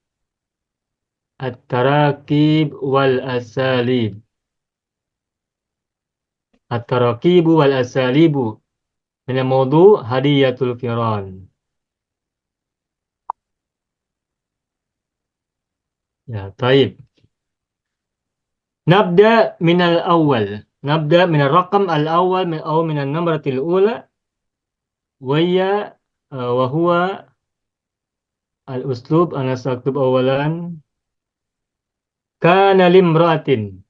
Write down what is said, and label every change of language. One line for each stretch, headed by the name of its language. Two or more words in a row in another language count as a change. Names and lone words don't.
Arabic: التراكيب والأساليب. التراكيب والأساليب. من موضوع هدية الفئران.
Indonesian: Ya, baik.
Arabic: نبدأ من الأول. نبدأ من الرقم الأول أو من النمرة الأولى. ويا وهو الأسلوب. أنا سأكتب أولا. كان لامرأة.